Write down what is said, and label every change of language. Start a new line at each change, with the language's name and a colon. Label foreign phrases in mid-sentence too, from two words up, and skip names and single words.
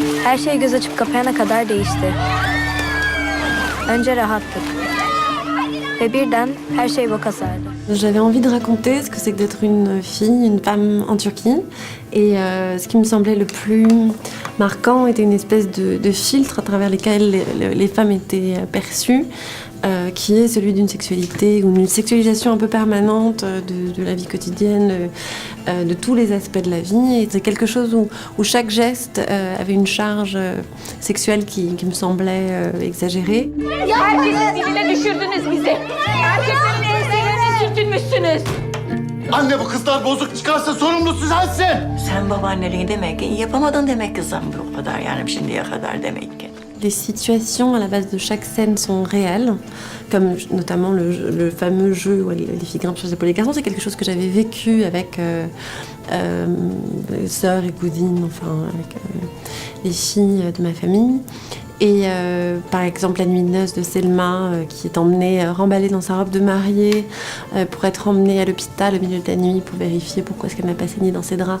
Turkish: Her şey göz açıp kapayana kadar değişti. Önce rahattık. Ve birden her şey boka sardı.
French: J'avais envie de raconter ce que c'est que d'être une fille, une femme en Turquie. Et ce qui me semblait le plus marquant était une espèce de filtre à travers lesquels les femmes étaient perçues, qui est celui d'une sexualité ou d'une sexualisation un peu permanente de la vie quotidienne, de tous les aspects de la vie. Et c'est quelque chose où chaque geste avait une charge sexuelle qui me semblait exagérée.
Turkish: Herkesin diline düşürdünüz bizi. Erkeklerin enselerini sürtünmüşsünüz. Anne bu kızlar bozuk çıkarsa sorumlusu sensin. Sen babaanneliği demek ki yapamadın demek kızım bu kadar yani şimdiye kadar demek ki.
French: Les situations à la base de chaque scène sont réelles, comme notamment le fameux jeu où les filles grimpent sur les épaules des garçons. C'est quelque chose que j'avais vécu avec sœurs et cousines, enfin avec les filles de ma famille. Et par exemple, la nuit de noces de Selma, qui est emmenée, remballée dans sa robe de mariée, pour être emmenée à l'hôpital au milieu de la nuit pour vérifier pourquoi est-ce qu'elle n'a pas saigné dans ses draps.